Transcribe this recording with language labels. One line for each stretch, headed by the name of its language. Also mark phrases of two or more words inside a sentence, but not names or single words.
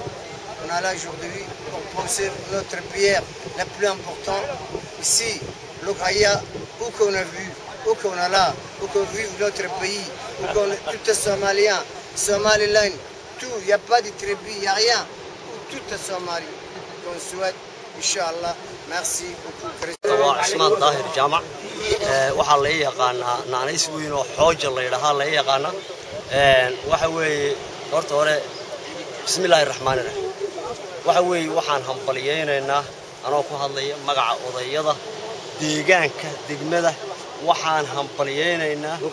French: On est là aujourd'hui pour poser notre pierre la plus importante ici, le Kaya, où qu'on a vu, où qu'on est là, où qu'on vive notre pays, où qu'on est tout est somalien, Somaliland, tout, il n'y a pas de tribu, il n'y a rien, tout est somalien. On souhaite, Inch'Allah, merci beaucoup.
Somali: عثمان ظاهر جامع waxaa la yaqaanaa naanays weyn oo xooja la yiraahdo la yaqaana waxa weeye horta hore
Arabic: بسم الله الرحمن الرحيم
Somali: waxa weeye waxaan hambaliyeenaynaa anoo ku hadlaya magaca odayada deegaanka degmada waxaan hambaliyeenaynaa